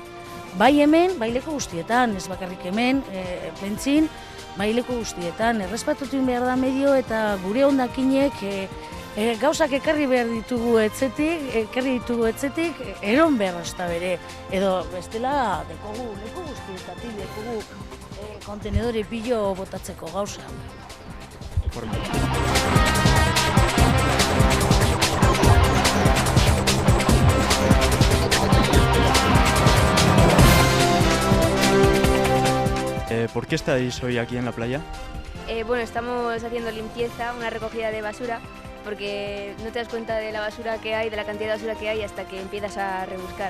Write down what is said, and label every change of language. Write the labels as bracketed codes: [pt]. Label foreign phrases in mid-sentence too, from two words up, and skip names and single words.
[eu] Bai hemen, bai leku guztietan, ez bakarrik hemen, Plentzin, bai leku guztietan, errespetatu behar da medio eta gure hondakinek gauzak ekarri behar ditugu etzetik, eron behar hasta bere, edo bestela dekogu leku guztietatik, dekogu kontenedore pilo botatzeko gauza. [es] ¿Por qué estáis hoy aquí en la playa? Bueno, estamos haciendo limpieza, una recogida de basura, porque no te das cuenta de la basura que hay, de la cantidad de basura que hay hasta que empiezas a rebuscar.